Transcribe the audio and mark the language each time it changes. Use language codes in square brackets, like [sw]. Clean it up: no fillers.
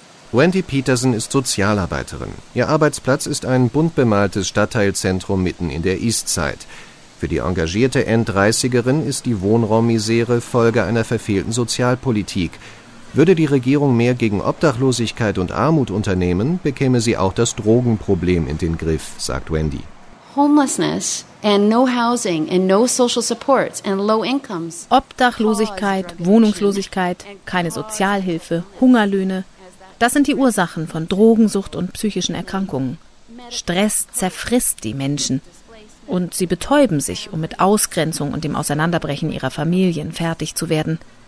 [de] Wendy Peterson ist Sozialarbeiterin. Ihr Arbeitsplatz ist ein bunt bemaltes Stadtteilzentrum mitten in der Eastside. Für die engagierte N30erin ist die Wohnraummisere Folge einer verfehlten Sozialpolitik. Würde die Regierung mehr gegen Obdachlosigkeit und Armut unternehmen, bekäme sie auch das Drogenproblem in den Griff, sagt Wendy. [en] Homelessness and no housing and no social supports and low incomes. [de] Obdachlosigkeit, Wohnungslosigkeit, keine Sozialhilfe, Hungerlöhne, das sind die Ursachen von Drogensucht und psychischen Erkrankungen. Stress zerfrisst die Menschen. Und sie betäuben sich, um mit Ausgrenzung und dem Auseinanderbrechen ihrer Familien fertig zu werden.